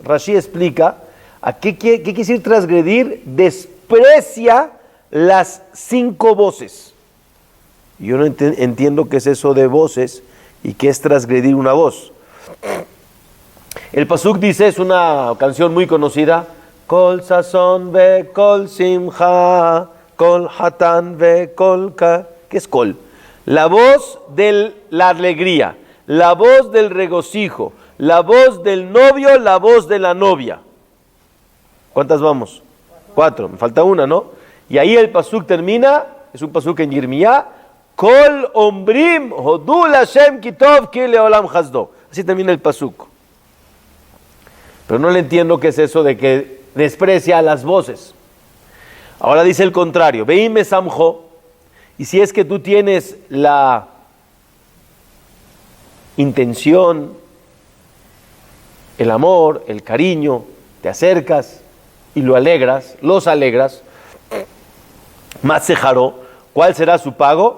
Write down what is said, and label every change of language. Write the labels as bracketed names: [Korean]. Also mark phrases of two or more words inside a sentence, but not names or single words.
[Spanish] Rashi explica, ¿a qué quiere decir transgredir? Desprecia las 5 voces. Yo no entiendo qué es eso de voces y qué es transgredir una voz. El pasuk dice, es una canción muy conocida, [Hebrew] קול ששון וקול שמחה קול חתן וקול כ. [Spanish] ¿Qué es kol? La voz de la alegría, la voz del regocijo, la voz del novio, la voz de la novia. ¿Cuántas vamos? 4. Me falta una, ¿no? Y ahí el pasuk termina, es un pasuk en Yirmiyá, [Hebrew] קול אומרים הודו השם כי טוב כי לעולם חסדו. [Spanish] Así termina el pasuk. Pero no le entiendo qué es eso de que desprecia a las voces. Ahora dice el contrario, [Hebrew] ואם שמחו, [Spanish] y si es que tú tienes la intención, el amor, el cariño, te acercas y lo alegras, los alegras, Matsejaro, ¿cuál será su pago?